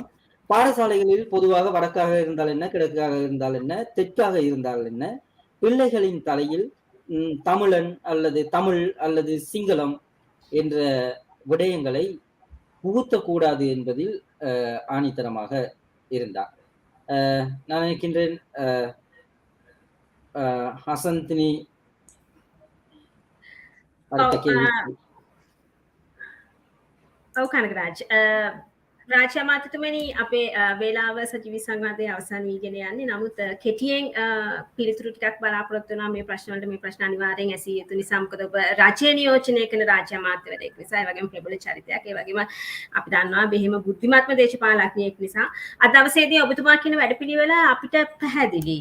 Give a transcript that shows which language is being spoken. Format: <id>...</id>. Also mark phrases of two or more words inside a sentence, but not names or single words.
<ta>பாடசாலைகளில் பொதுவாக வடக்காக இருந்தால் என்ன, கிழக்காக இருந்தால் என்ன, தெற்காக இருந்தால் என்ன, பிள்ளைகளின் தலையில் தமிழன் அல்லது தமிழ் அல்லது சிங்களம் என்ற விடயங்களை புகுத்தக்கூடாது என்பதில் ஆணித்தரமாக இருந்தார். நான் நினைக்கின்றேன் ஹசந்தினி அடுத்த கேள்வி.</ta> <si>කනගරාජ් රාජ්‍ය අමාත්‍යතුමනි අපේ වේලාව සජීවී සංවාදයේ අවසන් වීගෙන යන්නේ. නමුත් කෙටියෙන් පිළිතුරු ටිකක් බලාපොරොත්තු වෙනවා මේ ප්‍රශ්න වලට. මේ ප්‍රශ්න අනිවාර්යෙන් ඇසිය යුතු නිසා. මොකද ඔබ රාජ්‍ය නියෝජනය කරන රාජ්‍ය අමාත්‍යවරයෙක් නිසා, ඒ වගේම ප්‍රබල චරිතයක්, ඒ වගේම අපි දන්නවා බෙහෙම බුද්ධිමත්ම දේශපාලඥයෙක් නිසා අද දවසේදී ඔබතුමා කියන වැඩපිළිවෙල අපිට පැහැදිලි.</si>